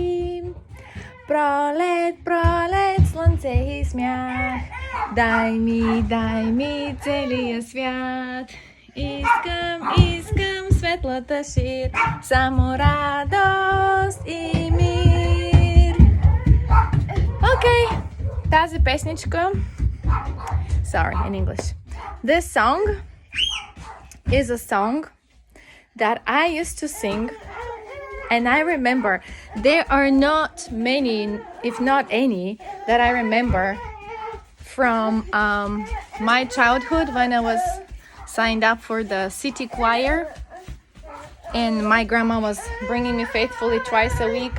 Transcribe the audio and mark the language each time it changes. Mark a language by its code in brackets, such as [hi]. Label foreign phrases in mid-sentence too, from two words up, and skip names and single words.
[bg] Пролет, пролет, слънце и смях, дай ми целия свят. Искам светлата шир, само радост и мир. Okay, тази песничка. [en] Sorry, in English. This song is a song that I used to sing, and I remember there are not many, if not any, that I remember from my childhood when I was signed up for the city choir, and my grandma was bringing me faithfully twice a week.